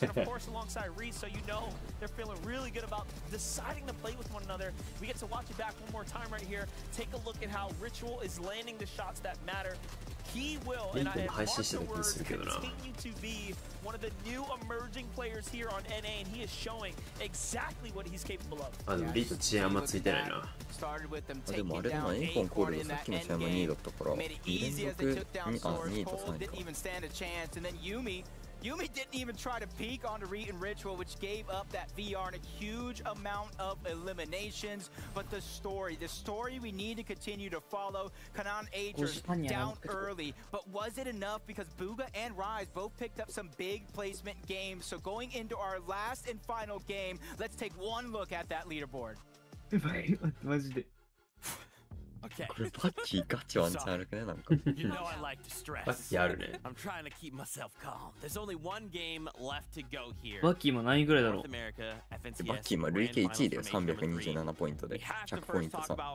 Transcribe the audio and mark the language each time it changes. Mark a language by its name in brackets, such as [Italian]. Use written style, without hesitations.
[English] And of course, alongside Reese, so you know they're feeling really good about deciding to play with one another. We get to watch it back one more time right here. Take a look at how Ritual is landing the shots that matter. He will, and I mark the words, continue to be one of the new emerging players here on NA, and he is showing exactly what he's capable of. [Japanese] あ、でもリート遅延あんまついてないな。でもあれだな、エンコンコールドさっきの試合も2位だったから、2連続に、2位と3位か。 [English] Yumi didn't even try to peek onto Reed and Ritual, which gave up that VR and a huge amount of eliminations. But the story we need to continue to follow. Kanan Agers down early, but was it enough? Because Booga and Rise both picked up some big placement games. So going into our last and final game, let's take one look at that leaderboard. [Japanese] マジで。 [English] Okay. [Japanese] これバッキーガチワンチャンあるくねなんか。 [English] You know I like to stress. [Japanese] バッキーあるね。 [English] I'm trying to keep myself calm. There's only one game left to go here. [Japanese] バッキーも何位ぐらいだろう。バッキーも累計1位だよ。327ポイントで100ポイント差。